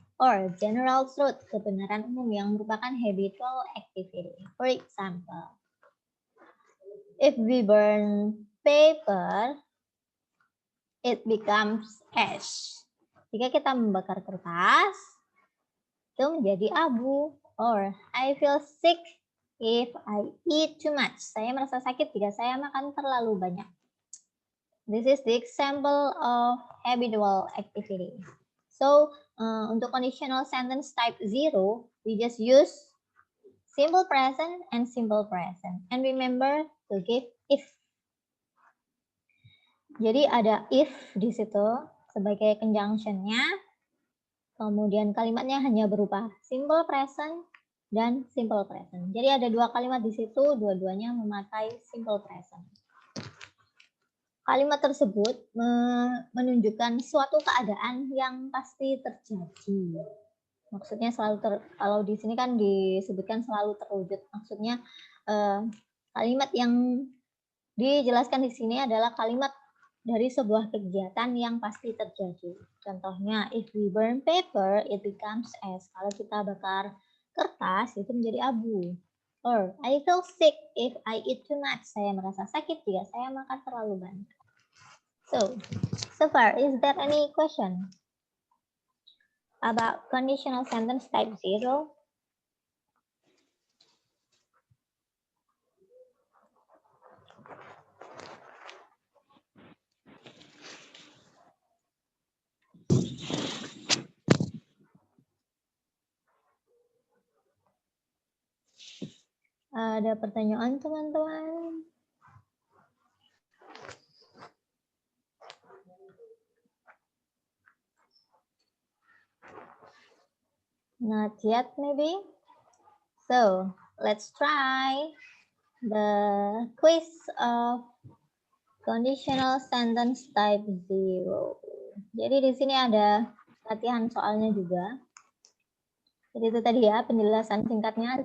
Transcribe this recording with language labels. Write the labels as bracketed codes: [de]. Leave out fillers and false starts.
[en] Or general truth, [id] kebenaran umum yang merupakan [en] habitual activity. For example, if we burn paper, it becomes ash. [id] Jika kita membakar kertas, itu menjadi abu. [en] Or I feel sick if I eat too much. [id] Saya merasa sakit jika saya makan terlalu banyak. [en] This is the example of habitual activity. So, untuk conditional sentence type 0, we just use simple present and simple present. And remember to give if. [id] Jadi ada if di situ sebagai conjunction-nya. Kemudian kalimatnya hanya berupa simple present dan simple present. Jadi ada dua kalimat di situ, dua-duanya memakai simple present. Kalimat tersebut menunjukkan suatu keadaan yang pasti terjadi. Maksudnya kalau di sini kan disebutkan selalu terwujud. Maksudnya kalimat yang dijelaskan di sini adalah kalimat dari sebuah kegiatan yang pasti terjadi. [en] Contohnya, if we burn paper, it becomes ash. [id] Kalau kita bakar kertas, itu menjadi abu. [en] Or, I feel sick if I eat too much. [id] Saya merasa sakit jika saya makan terlalu banyak. [en] So far, is there any question about conditional sentence type 0? [id] Ada pertanyaan, teman-teman? [en] Not yet, maybe. So, let's try the quiz of conditional sentence type 0. [id] Jadi di sini ada latihan soalnya juga. Jadi itu tadi ya penjelasan singkatnya.